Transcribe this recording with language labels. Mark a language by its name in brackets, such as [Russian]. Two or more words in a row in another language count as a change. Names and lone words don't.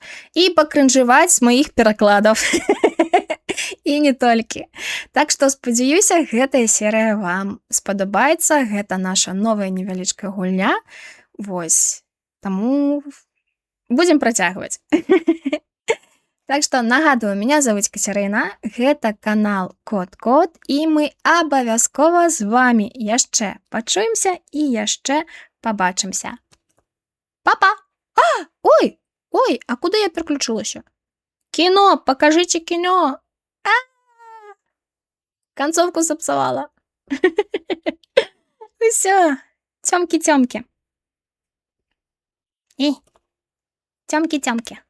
[Belarusian] І пакрынжываць з маіх перакладаў. І не толькі. Так што, спадзяюся, гэтая серыя вам спадабаецца. Гэта наша новая невялічкая гульня. Вось. Таму будзем працягваць. Так што, нагадую, [Russian] меня зовут [Belarusian] Кацярына, гэта канал Кот-Кот, і мы абавязкова з вами яшчэ пачуемся і яшчэ пабачымся. Па-па! [Russian] Ой, а куды я переключилася? Кино, покажите кино! Концовку запсовала. Все, тёмки-тёмки. Тёмки-тёмки.